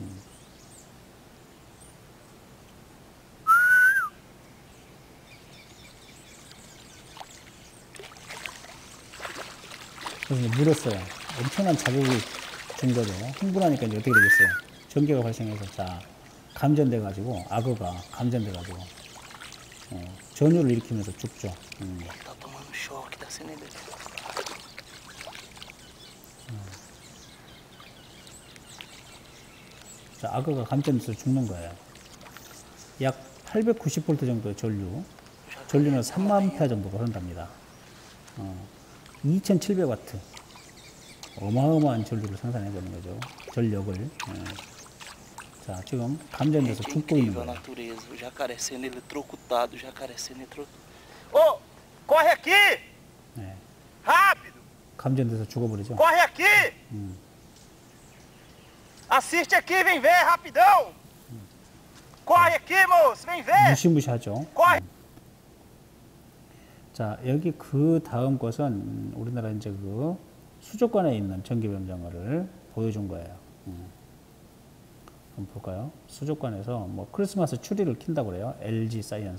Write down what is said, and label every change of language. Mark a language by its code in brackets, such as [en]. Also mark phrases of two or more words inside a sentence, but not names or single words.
[ko] 그래서 이제 물었어요. 엄청난 자극을 준 거죠. 흥분하니까 이제 어떻게 되겠어요? 전기가 발생해서 자 감전돼가지고 악어가 감전돼가지고 전율을 일으키면서 죽죠. [pt] Tá tomando choque, tá sendo eletrocutado. [ko] 자, 악어가 감전돼서 죽는 거예요. 약 890V 정도의 전류는 3만 페아 정도가 흐른답니다. 2700W. 어마어마한 전류를 생산해내는 거죠. 전력을. 자, 지금 감전돼서 [pt] Gente, é [ko] 죽고 있는 [pt] incrível a [ko] 거예요. [pt] natureza. O jacaré sendo eletrocutado, o jacaré sendo eletrocutado. Ô, corre aqui! [ko] 네. [pt] Rápido! [ko] 감전돼서 죽어버리죠. [pt] Corre aqui! Assiste aqui, vem ver, rapidão! Corre aqui, moço, vem ver! [ko] 무시무시하죠. [pt] Corre! [ko] 자, 여기 그 다음 것은 우리나라 이제 그 수족관에 있는 전기뱀장어를 보여준 거예요. 한번 볼까요? 수족관에서 뭐 크리스마스 추리를 킨다고 그래요. LG 사이언스.